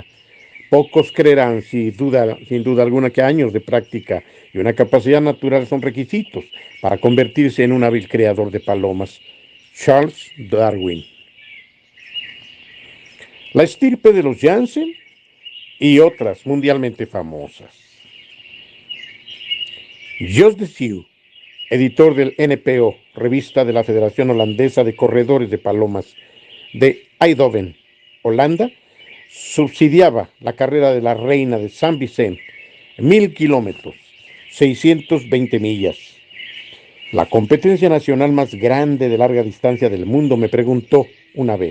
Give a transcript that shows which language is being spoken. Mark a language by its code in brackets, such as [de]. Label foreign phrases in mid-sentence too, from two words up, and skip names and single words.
[es] Pocos creerán, sin duda alguna, que años de práctica y una capacidad natural son requisitos para convertirse en un hábil creador de palomas. Charles Darwin. La estirpe de los Janssen y otras mundialmente famosas. Jos de Sieu, editor del NPO, revista de la Federación Holandesa de Corredores de Palomas, de Eindhoven, Holanda, subsidiaba la carrera de la Reina de San Vicente, 1000 kilómetros, 620 millas. La competencia nacional más grande de larga distancia del mundo, me preguntó una vez.